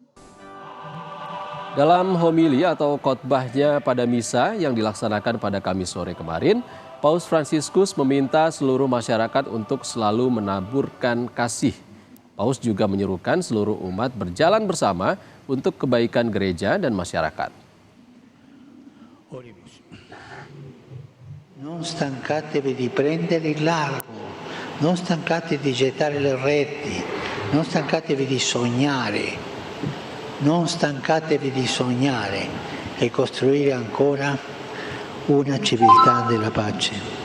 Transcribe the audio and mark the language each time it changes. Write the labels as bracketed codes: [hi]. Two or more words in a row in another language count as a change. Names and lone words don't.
[id] Dalam homili atau khotbahnya pada misa yang dilaksanakan pada Kamis sore kemarin, Paus Fransiskus meminta seluruh masyarakat untuk selalu menaburkan kasih. Paus juga menyerukan seluruh umat berjalan bersama untuk kebaikan gereja dan masyarakat. [it] Non stancatevi di prendere il largo, non stancatevi di gettare le reti, non stancatevi di sognare, non stancatevi di sognare e costruire ancora una civiltà della pace.